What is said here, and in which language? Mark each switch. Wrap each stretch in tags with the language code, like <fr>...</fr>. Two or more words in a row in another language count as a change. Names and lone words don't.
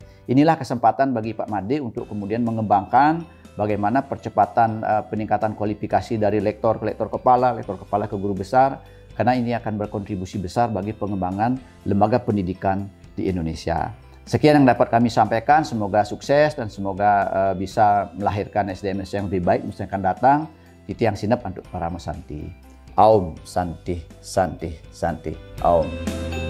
<id>Inilah kesempatan bagi Pak Made untuk kemudian mengembangkan bagaimana percepatan peningkatan kualifikasi dari lektor ke lektor kepala ke guru besar, karena ini akan berkontribusi besar bagi pengembangan lembaga pendidikan di Indonesia. Sekian yang dapat kami sampaikan, semoga sukses dan semoga bisa melahirkan SDM yang lebih baik masa akan datang.</id> <ban>Titiang Sinap untuk para Santi.</ban> <sa>ॐ शान्ति शान्ति शान्ति। ॐ.</sa>